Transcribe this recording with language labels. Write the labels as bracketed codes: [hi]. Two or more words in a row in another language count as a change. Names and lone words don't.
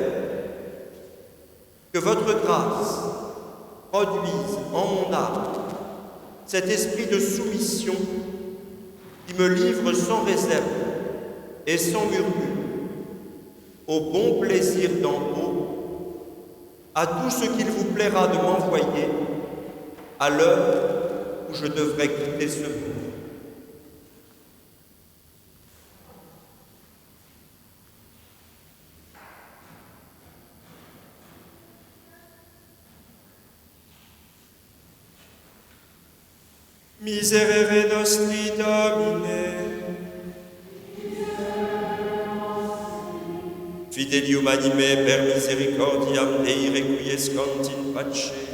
[fr] Que votre grâce produise en mon âme cet esprit de soumission qui me livre sans réserve et sans murmure au bon plaisir d'en haut, à tout ce qu'il vous plaira de m'envoyer à l'heure où je devrais quitter ce monde. [la] Miserere nostri Domine, fidelium anime per misericordiam Dei requiescant in pace.